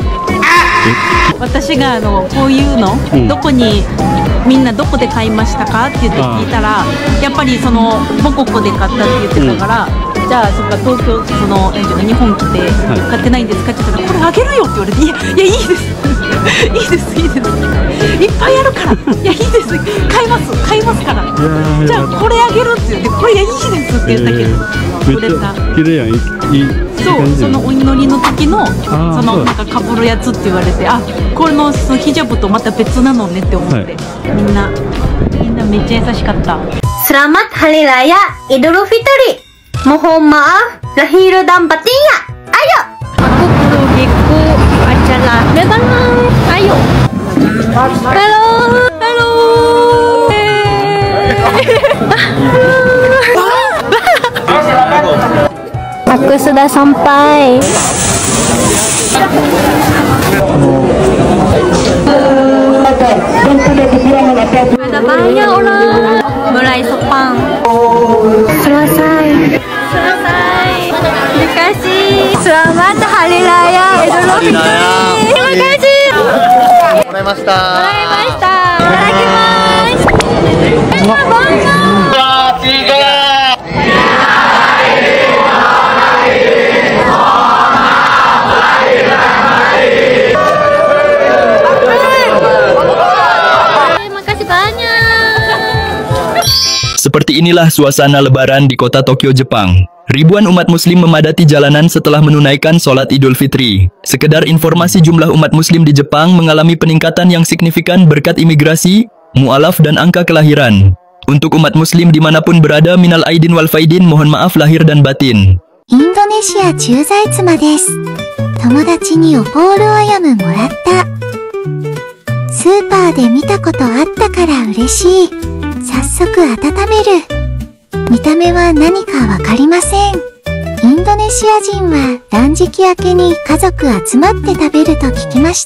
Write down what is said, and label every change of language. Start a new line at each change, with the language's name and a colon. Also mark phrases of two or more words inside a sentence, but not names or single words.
Japanese: 私がこういうの、どこにみんなどこで買いましたかって言って聞いたら、やっぱりその母国で買ったって言ってたから、じゃあそっか東京なんていうの日本来て買ってないんですかって言ったら、これあげるよって言われて、いやいいですいいですいいですいっぱいあるから、いやいいです買いますから、じゃあこれあげるって言って、これいやいいですって言ったけどくれた。綺麗やん。そう、そのお祈りの時のそのなんかかぶるやつって言われて、あ、このヒジャブとまた別なのねって思って、みんなめっちゃ優しかった。
Indonesian: Selamat Hari Raya Idul Fitri. Mohon maaf lahir dan batinnya. Ayo. Aku perlu giku acara lebaran. Ayo. Halo. Halo. Aku sudah sampai. Ada banyak orang. Mulai sepang. Selesai. Terima kasih. Selamat Hari Raya Idul Fitri. Terima kasih.
Japanese: Moraimashita. Itadakimasu.
Indonesian: Terima kasih banyak. Seperti inilah suasana lebaran di kota Tokyo, Jepang. Ribuan umat muslim memadati jalanan setelah menunaikan sholat Idul Fitri. Sekedar informasi, jumlah umat muslim di Jepang mengalami peningkatan yang signifikan berkat imigrasi, mu'alaf dan angka kelahiran. Untuk umat muslim dimanapun berada,
Arabic: من العائدين والفائزين,
Indonesian: mohon maaf lahir dan batin.
Japanese: インドネシア駐在妻です。友達にオポールアヤムもらった。スーパーで見たことあったから嬉しい。早速温める。見た目は何かわかりません。インドネシア人は断食明けに家族集まって食べると聞きました。